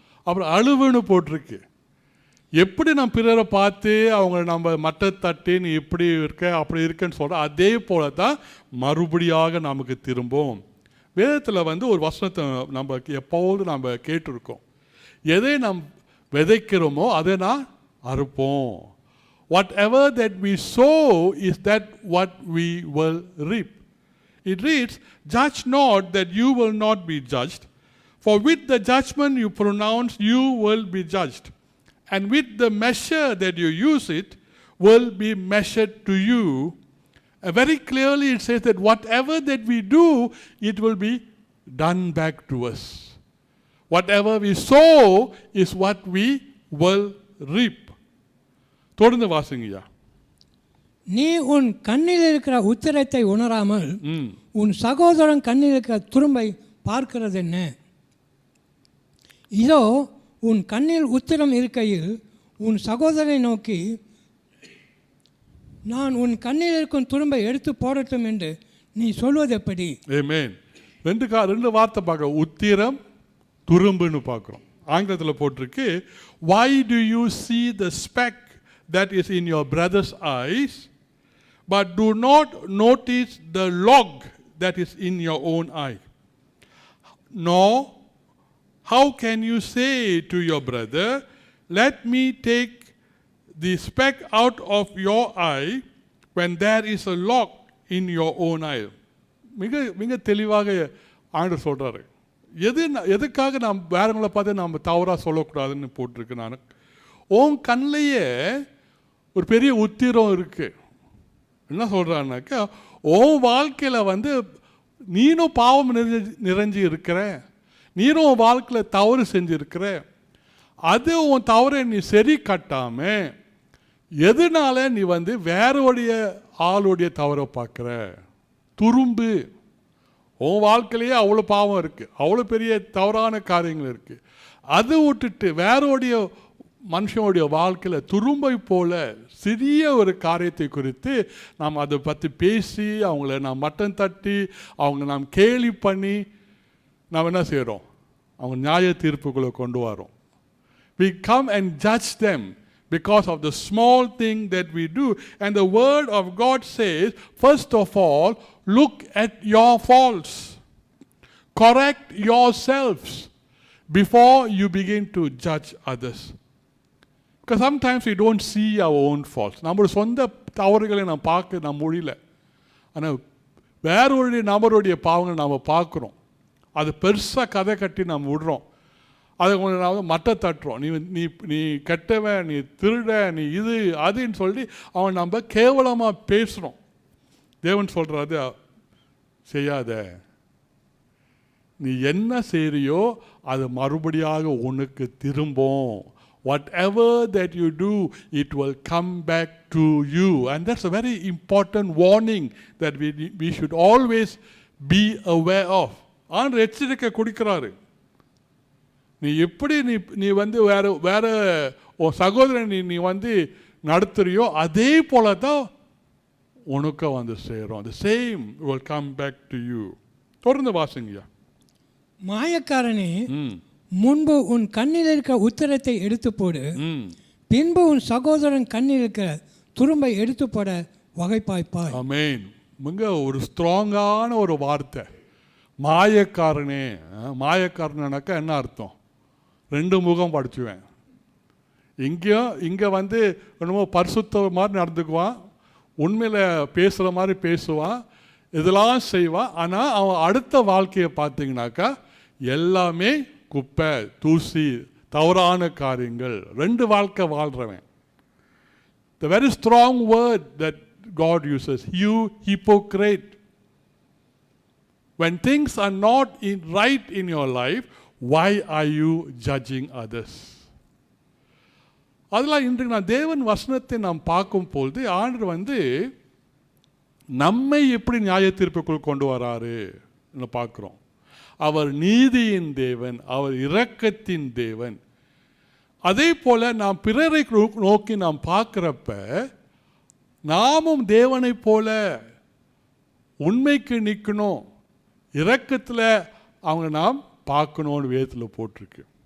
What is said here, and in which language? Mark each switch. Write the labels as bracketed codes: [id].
[ta] அப்புறம் அழுவுன்னு போட்டிருக்கு. எப்படி நம்ம பிறரை பார்த்து அவங்க நம்ம மட்டை தட்டி நீ இப்படி இருக்க அப்படி இருக்கன்னு சொல்கிற அதே போல தான் மறுபடியாக நமக்கு திரும்பும். வேதத்தில் ஒரு வசனத்தை நம்ம எப்போது நம்ம கேட்டிருக்கோம். எதை நாம் விதைக்கிறோமோ அதை நான் அறுப்போம். [en] Whatever that we sow is that what we will reap. It reads, judge not that you will not be judged, for with the judgment you pronounce you will be judged. And with the measure that you use it will be measured to you. Very clearly it says that whatever that we do, it will be done back to us. Whatever we sow is what we will reap. [ta] தொடர்ந்து வாசிங்கய்யா. நீ உன் கண்ணில் இருக்கிற உத்திரத்தை உணராமல் உன் சகோதரன் கண்ணில் இருக்கிற துரும்பை பார்க்கிறது என்ன? இதோ உன் கண்ணில் உத்திரம் இருக்கையில் உன் சகோதரனை நோக்கி நான் உன் கண்ணில் இருக்கும் துரும்பை எடுத்து போடட்டும் என்று நீ சொல்வது எப்படி? ஆமென். ரெண்டு வார்த்தை பார்க்க, உத்திரம் துரும்புன்னு பார்க்குறோம். ஆங்கிலத்தில் போட்டிருக்கு, [en] why do you see the speck that is in your brother's eyes but do not notice the log that is in your own eye? Nor how can you say to your brother, let me take the speck out of your eye when there is a log in your own eye? [ta] மிக தெளிவாக ஆண்டவர் சொல்கிறாரு. எதுக்காக நாம் வேறவங்களை பார்த்து நாம் தவறாக சொல்லக்கூடாதுன்னு போட்டிருக்கு. நான் உன் கண்ணிலேயே ஒரு பெரிய உத்திரம் இருக்குது. என்ன சொல்கிறான்னாக்கா, உன் வாழ்க்கையில் நீனும் பாவம் நிறைஞ்சு இருக்கிற, நீனும் உன் வாழ்க்கையில் தவறு செஞ்சுருக்கிற. அது உன் தவறை நீ சரி கட்டாமல் எதனால நீ வேறோடைய ஆளுடைய தவறை பார்க்குற? துரும்பு. உன் வாழ்க்கையிலேயே அவ்வளோ பாவம் இருக்குது, அவ்வளோ பெரிய தவறான காரியங்கள் இருக்குது. அதை விட்டுட்டு வேறோடைய மனுஷனுடைய வாழ்க்கையில் துரும்பை போல சிறிய ஒரு காரியத்தை குறித்து நாம் அதை பற்றி பேசி அவங்கள நாம் மட்டம் தட்டி அவங்க நாம் கேலி பண்ணி நாம் என்ன செய்கிறோம்? அவங்க நியாய தீர்ப்புகளை கொண்டு வரோம். [en] We come and judge them because of the small thing that we do. And the word of God says, first of all, look at your faults. Correct yourselves before you begin to judge others. Because sometimes we don't see our own faults. [ta] நம்மளுடைய சொந்த தவறுகளை நாம் பார்க்க நம்ம முடியல. ஆனால் வேறொரு நபருடைய பாவங்களை நாம் பார்க்குறோம். அது பெருசாக கதை கட்டி நாம் விடுறோம். அதை கொஞ்சம் மட்டை தட்டுறோம். நீ நீ கெட்டவன், நீ திருட, நீ இது அதுன்னு சொல்லி அவன் நம்ம கேவலமாக பேசுகிறோம். தேவன் சொல்கிறாரு, செய்யாத. நீ என்ன செய்கிறியோ அது மறுபடியாக உனக்கு திரும்பும். [en] whatever that you do, it will come back to you. And that's a very important warning that we should always be aware of. [ta] ஆண்டவர் எச்சரிக்கை கொடுக்கிறாரு. நீ எப்படி நீ வந்து வேற உன் சகோதரன் நீ வந்து நடத்துறியோ அதே போல தான் உனக்கு வந்து சேரும். [en] The same will come back to you. [ta] தொடர்ந்து வாசிங்கய்யா. மாயக்காரனே, முன்பு உன் கண்ணில் இருக்கிற உத்திரத்தை எடுத்து போடு, பின்பு உன் சகோதரன் கண்ணில் இருக்கிற துரும்பை எடுத்து போட வகைப்பாய்ப்பாய். ஆமென். மிக ஒரு ஸ்ட்ராங்கான ஒரு வார்த்தை. மாயக்காரனே. மாயக்காரனாக்கா என்ன அர்த்தம்? ரெண்டு முகம் படிச்சுவேன். இங்கே வந்து என்னமோ பரிசுத்த மாதிரி நடந்துக்குவான், உண்மையில் பேசுகிற மாதிரி பேசுவான், இதெல்லாம் செய்வான். ஆனால் அவன் அடுத்த வாழ்க்கையை பார்த்தீங்கன்னாக்கா எல்லாமே குப்பை, தூசி, தவறான காரியங்கள், ரெண்டு வாழ்க்கை வாழ்கிறவன். [en] The very strong word that God uses, you hypocrite. When things are not right in your life, why are you judging others? [ta] அதெல்லாம் இன்றைக்கு நான் தேவன் வசனத்தை நாம் பார்க்கும் பொழுது ஆண்டவர் வந்து நம்மை எப்படி நியாய தீர்ப்புக்குள் கொண்டு வராரு பார்க்குறோம். அவர் நீதியின் தேவன், அவர் இரக்கத்தின் தேவன். அதே போல் நாம் பிறரை நோக்கி நாம் பார்க்குறப்ப நாமும் தேவனை போல உண்மைக்கு நிற்கணும், இரக்கத்தில் அவங்க நாம் பார்க்கணும்னு வேதத்தில் போட்டிருக்கு.